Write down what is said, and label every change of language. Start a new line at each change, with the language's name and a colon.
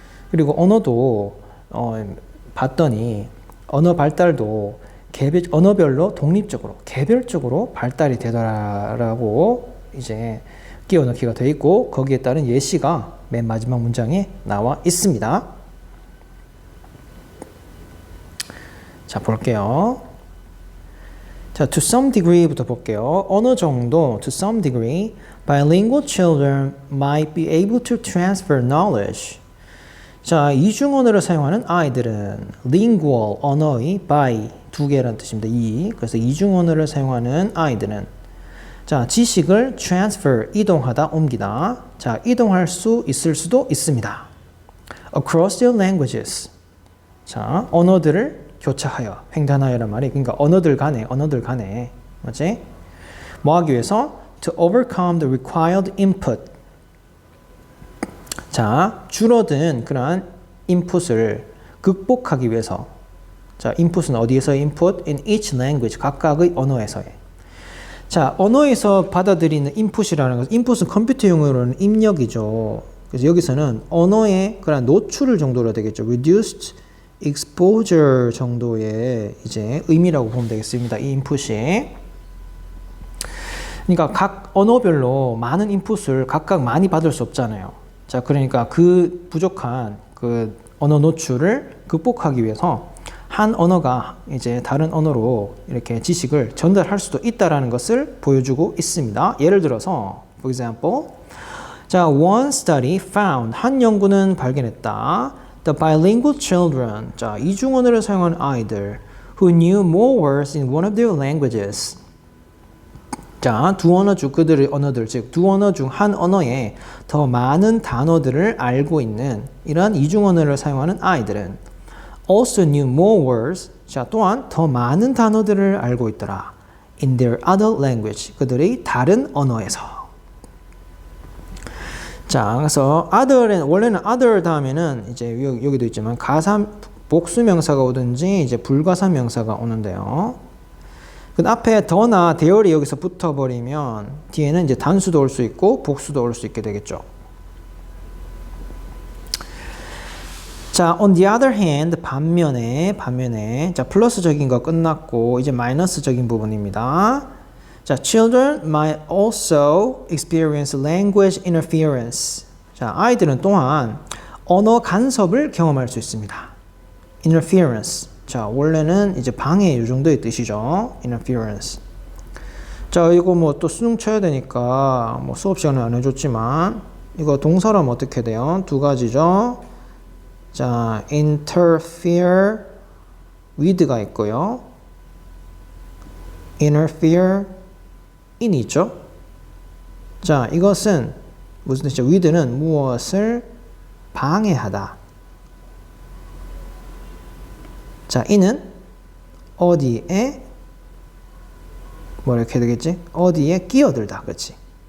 Korean: 그리고 언어도 봤더니 언어 발달도 언어별로 독립적으로 개별적으로 발달이 되더라라고 이제 끼워 넣기가 되어 있고, 거기에 따른 예시가 맨 마지막 문장에 나와 있습니다. 자, 볼게요. 자,
English: to some degree
Korean: 부터 볼게요. 어느 정도,
English: to some degree, bilingual children might be able to transfer knowledge.
Korean: 자, 이중 언어를 사용하는 아이들은 lingual, 언어의 by, 두 개라는 뜻입니다. 그래서 이중 언어를 사용하는 아이들은 자, 지식을 transfer, 이동하다, 옮기다. 자, 이동할 수 있을 수도 있습니다.
English: across their languages.
Korean: 자, 언어들을 교차하여, 횡단하여란 말이, 그러니까 언어들 간에, 맞지? 뭐 하기 위해서?
English: to overcome the required input.
Korean: 자, 줄어든 그러한 인풋을 극복하기 위해서. 자, 인풋은 어디에서의 인풋?
English: in each language,
Korean: 각각의 언어에서의. 자, 언어에서 받아들이는 인풋이라는 것은, 인풋은 컴퓨터 용어로는 입력이죠. 그래서 여기서는 언어의 그런 노출 정도로 되겠죠.
English: reduced exposure
Korean: 정도의 이제 의미라고 보면 되겠습니다. 이 인풋이. 그러니까 각 언어별로 많은 인풋을 각각 많이 받을 수 없잖아요. 자, 그러니까 그 부족한 그 언어 노출을 극복하기 위해서 한 언어가 이제 다른 언어로 이렇게 지식을 전달할 수도 있다라는 것을 보여주고 있습니다. 예를 들어서,
English: for example,
Korean: 자,
English: one study found,
Korean: 한 연구는 발견했다.
English: The bilingual children,
Korean: 자, 이중 언어를 사용하는 아이들,
English: who knew more words in one of their languages.
Korean: 자, 두 언어 중 그들의 언어들, 즉 두 언어 중 한 언어에 더 많은 단어들을 알고 있는 이러한 이중 언어를 사용하는 아이들은
English: also knew more words,
Korean: 자, 또한 더 많은 단어들을 알고 있더라.
English: in their other language,
Korean: 그들의 다른 언어에서. 자, 그래서 other는, 원래는 other 다음에는 이제 여기도 있지만 복수 명사가 오든지 이제 불가사 명사가 오는데요. 그 앞에 더나 대열이 여기서 붙어버리면 뒤에는 이제 단수도 올 수 있고 복수도 올 수 있게 되겠죠. 자,
English: on the other hand,
Korean: 반면에, 자, 플러스적인 거 끝났고, 이제 마이너스적인 부분입니다.
English: 자, children might also experience language interference.
Korean: 자, 아이들은 또한 언어 간섭을 경험할 수 있습니다.
English: interference.
Korean: 자, 원래는 이제 방해, 이 정도의 뜻이죠.
English: interference.
Korean: 자, 이거 뭐 또 수능 쳐야 되니까, 뭐 수업 시간은 안 해줬지만, 이거 동사라면 어떻게 돼요? 두 가지죠. 자, interfere with가 있고요. interfere in 있죠. 자, 이것은 무슨 뜻이죠? with는 무엇을 방해하다. 자, in은 어디에 뭐 이렇게 되겠지? 어디에 끼어들다. 그렇지?